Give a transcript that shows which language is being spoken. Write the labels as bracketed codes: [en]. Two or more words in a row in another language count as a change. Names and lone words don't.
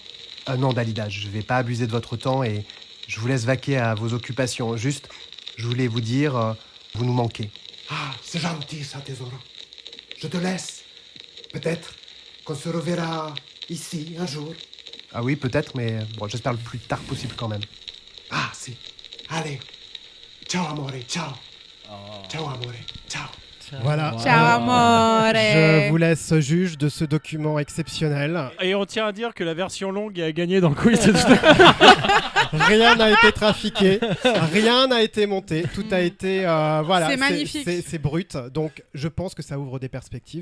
[fr] Non, Dalida, je vais pas abuser de votre temps et je vous laisse vaquer à vos occupations. Juste, je voulais vous dire, Vous nous manquez. Ah, c'est gentil ça, Tesoro. Je te laisse. Peut-être qu'on se reverra ici un jour. Ah oui, peut-être, mais bon, j'espère le plus tard possible quand même. Ah, si. Allez. [it] Ciao, amore. Ciao. Ciao, amore. Ciao. [fr] Voilà. [it] Ciao, amore. [fr] Je vous laisse juge de ce document exceptionnel. Et on tient à dire que la version longue a gagné dans le quiz. Rien n'a été trafiqué, rien n'a été monté, tout a été voilà. C'est magnifique. C'est brut, donc je pense que ça ouvre des perspectives.